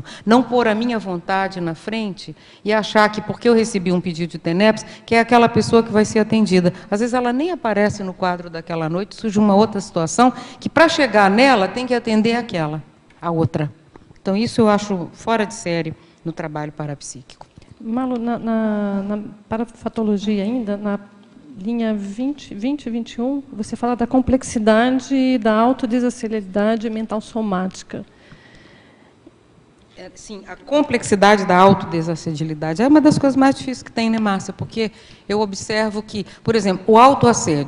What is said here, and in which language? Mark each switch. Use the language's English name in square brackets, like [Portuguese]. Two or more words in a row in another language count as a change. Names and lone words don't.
[Portuguese] Não pôr a minha vontade na frente e achar que, porque eu recebi um pedido de TENEPS, que é aquela pessoa que vai ser atendida. Às vezes ela nem aparece no quadro daquela noite, surge uma outra situação, que para chegar nela tem que atender a outra. Então, isso eu acho fora de série no trabalho parapsíquico. Malo, na parafatologia ainda, na linha 20 e 21, você fala da complexidade da autodesaceleridade mental somática. Sim, a complexidade da autodesacedibilidade é uma das coisas mais difíceis que tem, né, Márcia? Porque eu observo que, por exemplo, o autoassédio.